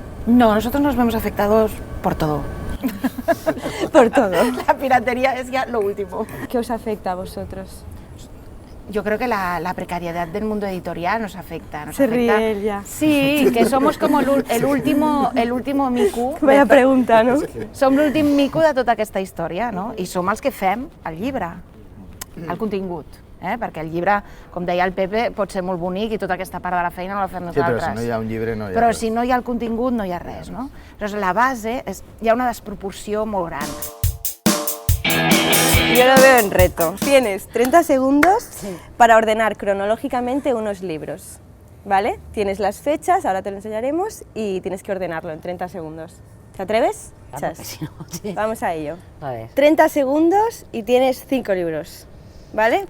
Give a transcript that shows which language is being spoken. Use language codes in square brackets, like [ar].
[es] No, nosotros nos vemos afectados por todo. Por todo. La piratería es ya lo último. ¿Qué os afecta a vosotros? Yo creo que la precariedad del mundo editorial nos afecta. Se ríe ella. Sí, que somos como el último mico. Vaya pregunta, no? [ca] Som l'últim mico de tota aquesta història, no? I som els que fem el llibre, el contingut. Perquè el llibre, com deia el Pepe, pot ser molt bonic i tota aquesta part de la feina no la fem nosaltres. Sí, però si no hi ha un llibre no hi ha Però res. si no hi ha el contingut no hi ha res, no? Llavors la base, hi ha una desproporció molt gran. [es] Yo lo veo en reto. Tienes 30 segundos para ordenar cronológicamente unos libros, ¿vale? Tienes las fechas, ahora te lo enseñaremos, y tienes que ordenarlo en 30 segundos. ¿Te atreves? Claro Chas. que sí, no, sí. Vamos a ello. A ver. 30 segundos y tienes 5 libros, ¿vale?